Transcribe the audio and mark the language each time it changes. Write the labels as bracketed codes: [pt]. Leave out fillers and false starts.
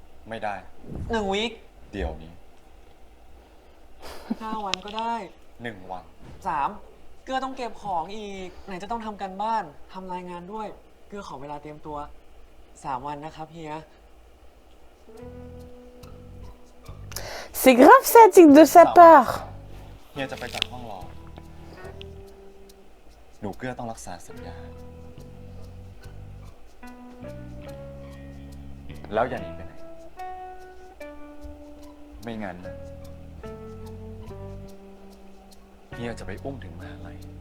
[th] ไม่ได้ 1 วีค เดี๋ยวนี้ 5 วันก็ได้ 1 วัน 3 เกลือต้องเก็บของอีก ไหนจะต้องทำการบ้านทำรายงานด้วย เกลือขอเวลาเตรียมตัว 3 วันนะครับเฮีย [fr] C'est grave sadique de sa part. [th] เฮียจะไปจัดห้องรอ หนูเกื้อต้องรักษาสัญญา แล้วอย่าหนีไปไหน ไม่งั้นนะเฮียจะไปอุ้มถึงมหาลัย